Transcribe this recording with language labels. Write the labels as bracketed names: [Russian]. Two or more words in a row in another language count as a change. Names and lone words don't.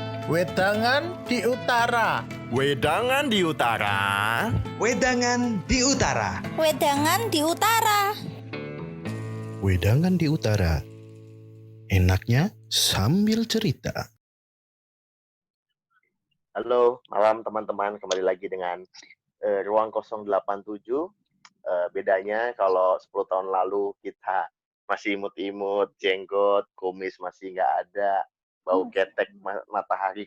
[Indonesian] Wedangan di utara. Wedangan di utara. Wedangan di utara. Wedangan di utara. Wedangan di utara. Enaknya sambil cerita. Halo, malam teman-teman. Kembali lagi dengan Ruang 087. Bedanya kalau 10 tahun lalu kita masih imut-imut, jenggot, kumis masih nggak ada, bau ketek matahari.